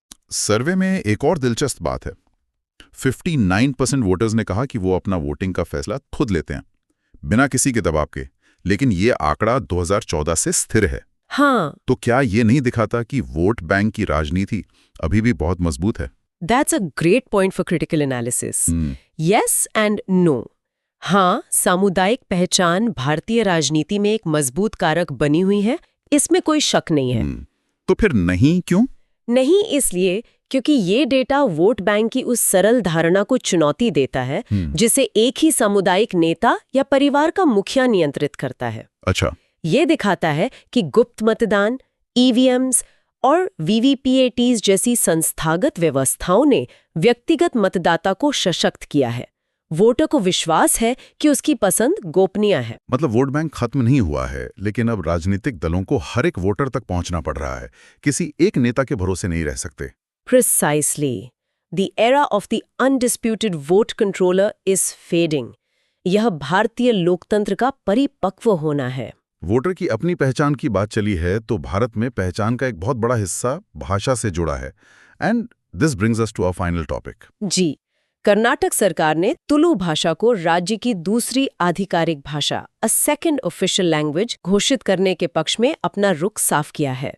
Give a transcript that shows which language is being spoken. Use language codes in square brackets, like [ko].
[hi] सर्वे में एक और दिलचस्प बात है। 59% वोटर्स ने कहा कि वो अपना वोटिंग का फैसला खुद लेते हैं, बिना किसी के दबाव के। लेकिन ये आंकड़ा 2014 से स्थिर है। हाँ, तो क्या ये नहीं दिखाता कि वोट बैंक की राजनीति अभी भी बहुत मजबूत है? [en] That's a great point for critical analysis. Yes and no. [hi] हाँ, सामुदायिक पहचान भारतीय राजनीति में एक मजबूत कारक बनी हुई है, इसमें कोई शक नहीं है। तो फिर नहीं क्यों? नहीं इसलिए क्योंकि ये डेटा वोट बैंक की उस सरल धारणा को चुनौती देता है जिसे एक ही सामुदायिक नेता या परिवार का मुखिया नियंत्रित करता है। अच्छा। ये दिखाता है कि गुप्त मतदान, EVMs और VVPATs जैसी संस्थागत व्यवस्थाओं ने व्यक्तिगत मतदाता को सशक्त किया है। वोटर को विश्वास है कि उसकी पसंद गोपनीय है। मतलब वोट बैंक खत्म नहीं हुआ है, लेकिन अब राजनीतिक दलों को हर एक वोटर तक पहुंचना पड़ रहा है। किसी एक नेता के भरोसे नहीं रह सकते। [en] Precisely. The era of the undisputed vote controller is fading. [hi] यह भारतीय लोकतंत्र का परिपक्व होना है। वोटर की अपनी पहचान की बात चली है तो भारत में पहचान का एक बहुत बड़ा हिस्सा भाषा से जुड़ा है। [en] And this brings us to our final topic. [hi] जी, कर्नाटक सरकार ने तुलु भाषा को राज्य की दूसरी आधिकारिक भाषा, [en] a second official language, [hi] घोषित करने के पक्ष में अपना रुख साफ किया है।